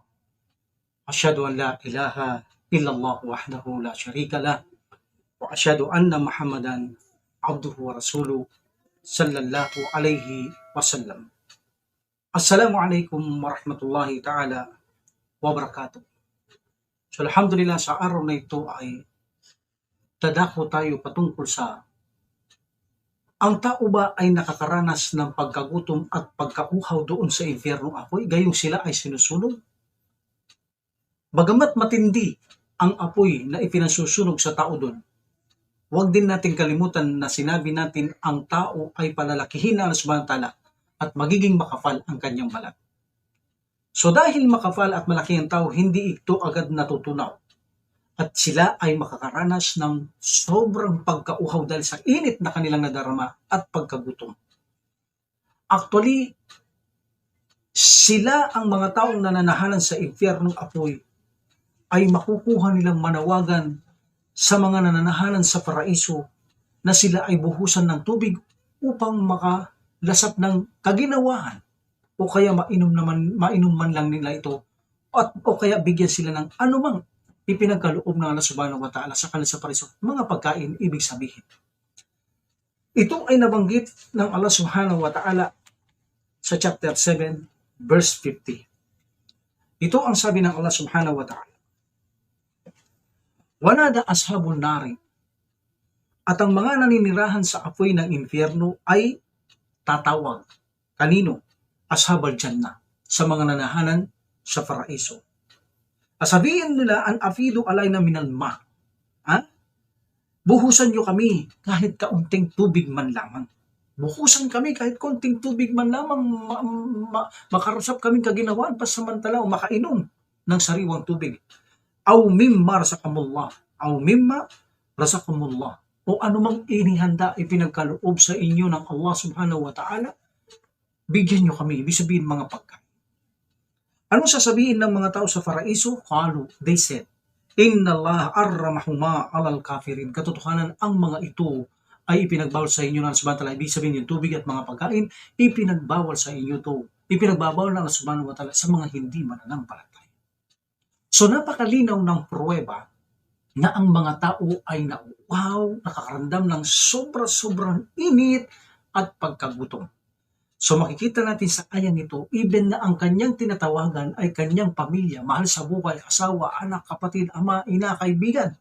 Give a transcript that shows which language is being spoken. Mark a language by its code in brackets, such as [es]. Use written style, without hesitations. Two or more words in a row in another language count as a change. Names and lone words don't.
[ar] أشهد أن لا إله إلا الله وحده لا شريك له وأشهد أن محمدا عبده ورسوله صلى الله عليه وسلم. السلام عليكم ورحمة الله تعالى وبركاته. [tl] So alhamdulillah sa araw na ito ay dadako tayo patungkol sa ang tao ba ay nakakaranas ng pagkagutom at pagkauhaw doon sa impyernong apoy, gayong sila ay sinusunog? Bagamat matindi ang apoy na ipinasusunog sa tao doon, huwag din natin kalimutan na sinabi natin ang tao ay palalakihin na Allah [ar] سبحانه وتعالى [tl] at magiging makapal ang kanyang balat. So dahil makapal at malaki ang tao, hindi ito agad natutunaw. At sila ay makakaranas ng sobrang pagkauhaw dahil sa init na kanilang nadarama at pagkagutom. Actually, sila ang mga taong nananahalan sa impyernong apoy ay makukuha nilang manawagan sa mga nananahalan sa paraiso na sila ay buhusan ng tubig upang makalasap ng kaginawahan o kaya mainom man lang nila ito o kaya bigyan sila ng anumang ipinagkaloob ng Allah [ar] سبحانه وتعالى [tl] sa kanila sa paraiso, mga pagkain, ibig sabihin. Ito ay nabanggit ng Allah [ar] سبحانه وتعالى [tl] sa chapter 7, verse 50. Ito ang sabi ng Allah [ar] سبحانه وتعالى. ونادى أصحاب النار, [tl] at ang mga naninirahan sa apoy ng impyerno ay tatawag. Kanino? [ar] أصحاب الجنة, [tl] sa mga nanahanan sa paraiso. Sabihin nila, [ar] أن أفيضوا علينا من الماء. [tl] Buhusan nyo kami kahit kaunting tubig man lamang. Buhusan kami kahit kaunting tubig man lamang, makarusap kaming kaginawaan pasamantala o makainom ng sariwang tubig. [ar] أو مما رزقكم الله أو مما رزقكم الله. [tl] O anumang inihanda ipinagkaloob sa inyo ng Allah [ar] سبحانه وتعالى, [tl] bigyan nyo kami. Ibig sabihin mga pagkain. Ano sasabihin ng mga tao sa paraiso? [ar] Qalu, [en] they said, [ar] إن الله حرمهما على الكافرين. [tl] Katotohanan, ang mga ito ay ipinagbawal sa inyo ng Allah [ar] سبحانه وتعالى. [tl] Ibig sabihin yung tubig at mga pagkain, ipinagbawal sa inyo to. Ipinagbawal ng Allah [ar] سبحانه وتعالى [tl] sa mga hindi mananampalataya. So napakalinaw ng pruweba na ang mga tao ay nauuhaw, nakakaramdam ng sobrang init at pagkagutom. So makikita natin sa ayang ito, even na ang kanyang tinatawagan ay kanyang pamilya, mahal sa buhay, asawa, anak, kapatid, ama, ina, kaibigan.